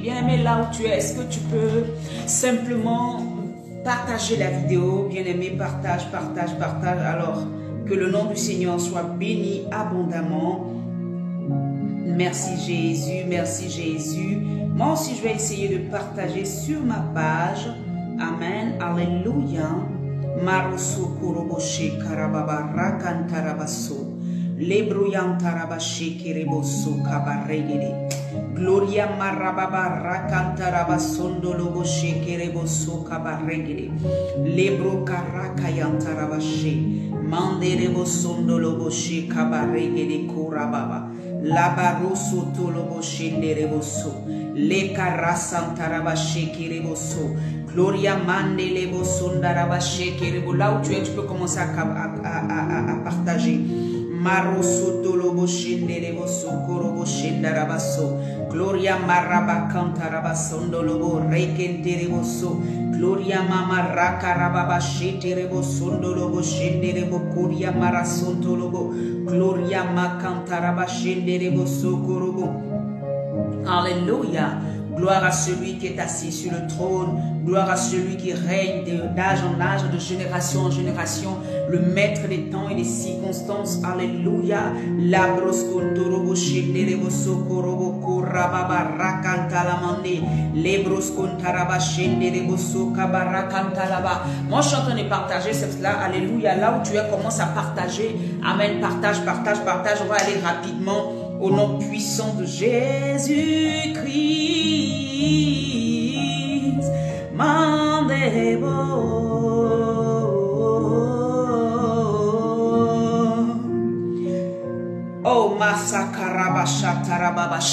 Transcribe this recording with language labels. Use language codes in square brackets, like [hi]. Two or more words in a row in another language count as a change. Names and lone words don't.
[fr] Bien-aimé, là où tu es, est-ce que tu peux simplement partager la vidéo? Bien-aimé, partage. Alors, que le nom du Seigneur soit béni abondamment. Merci Jésus, merci Jésus. Moi aussi, je vais essayer de partager sur ma page. Amen, alléluia. Maroso koroboshe karababa rakantarabaso. Lebroyantarabashi kereboso kabaregede. Gloria marababa rakantarabasondo loboshe kereboso kabaregede. Lebro karakayantarabashi. Manderebosondo loboshe kabaregede korababa. Labaroso toloboshe ndereboso. Le karasantarabashe kereboso. Gloria mandelebo sondarabashe kerebo. Là où tu es, tu peux commencer à partager. Maroso tolobo shenderebo sokorobo shendarabaso. Gloria maraba kantarabasondo lobo rekenterebo so. Gloria mama rakarababa sheterebo sondo lobo shenderebo koria marasonto lobo. Gloria makantaraba shenderebo sokorobo. Alléluia. Gloire à celui qui est assis sur le trône. Gloire à celui qui règne d'âge en âge, de génération en génération. Le maître des temps et des circonstances. Alléluia. La broskontorobo shenderebo sokorobo korababa rakantalamande. Les broskontaraba shenderebo sokabarakantalaba. Moi, je suis en train de partager cela. Alléluia. Là où tu es, commence à partager. Amen. Partage. On va aller rapidement. Au nom puissant de Jésus-Christ. Oh, Masakarabashatarababa.